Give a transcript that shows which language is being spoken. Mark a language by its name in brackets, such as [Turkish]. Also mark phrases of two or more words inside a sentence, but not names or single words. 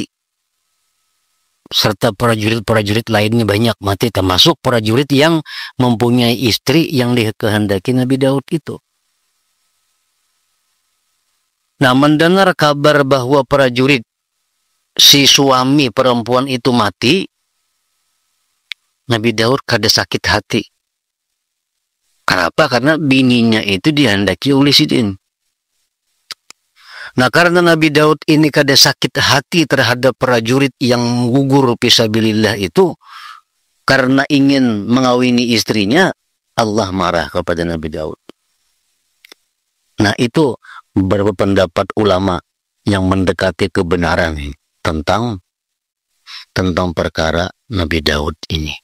[Indonesian] Serta prajurit-prajurit lainnya banyak mati, termasuk prajurit yang mempunyai istri yang dikehendaki Nabi Daud itu. Nah, mendengar kabar bahwa prajurit si suami perempuan itu mati, Nabi Daud kada sakit hati. Kenapa? Karena bininya itu dihendaki oleh Sidin. Nah, karena Nabi Daud ini kada sakit hati terhadap prajurit yang gugur fisabilillah itu, karena ingin mengawini istrinya, Allah marah kepada Nabi Daud. Nah, itu beberapa pendapat ulama yang mendekati kebenaran tentang perkara Nabi Daud ini.